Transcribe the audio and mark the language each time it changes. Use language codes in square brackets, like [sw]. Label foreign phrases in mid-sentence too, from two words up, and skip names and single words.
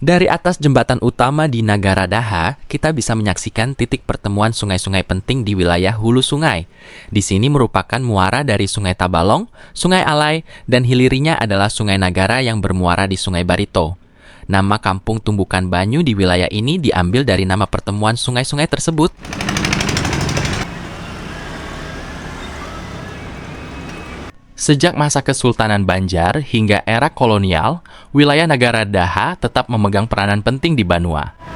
[id] Dari atas jembatan utama di Nagara Daha, kita bisa menyaksikan titik pertemuan sungai-sungai penting di wilayah hulu sungai. Di sini merupakan muara dari Sungai Tabalong, Sungai Alai, dan hilirinya adalah Sungai Nagara yang bermuara di Sungai Barito. Nama kampung Tumbukan Banyu di wilayah ini diambil dari nama pertemuan sungai-sungai tersebut. Sejak masa Kesultanan Banjar hingga era kolonial, wilayah Nagara Daha tetap memegang peranan penting di Banua.